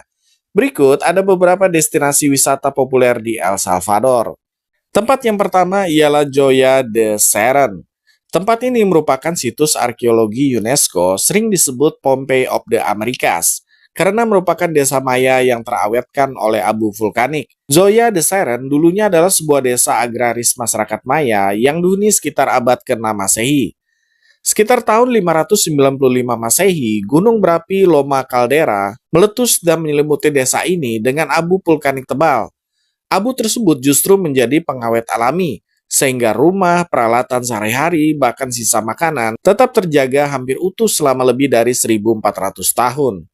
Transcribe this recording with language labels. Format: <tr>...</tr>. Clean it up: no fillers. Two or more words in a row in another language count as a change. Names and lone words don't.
<id>Berikut ada beberapa destinasi wisata populer di El Salvador. Tempat yang pertama ialah Joya de Seren. Tempat ini merupakan situs arkeologi UNESCO sering disebut</id> <en>Pompeii of the Americas</en> <id>karena merupakan desa Maya yang terawetkan oleh abu vulkanik. Joya de Seren dulunya adalah sebuah desa agraris masyarakat Maya yang dihuni sekitar abad ke-6 Masehi. Sekitar tahun 595 Masehi, gunung berapi Loma Caldera meletus dan menyelimuti desa ini dengan abu vulkanik tebal. Abu tersebut justru menjadi pengawet alami, sehingga rumah, peralatan sehari-hari, bahkan sisa makanan tetap terjaga hampir utuh selama lebih dari 1400 tahun.</id>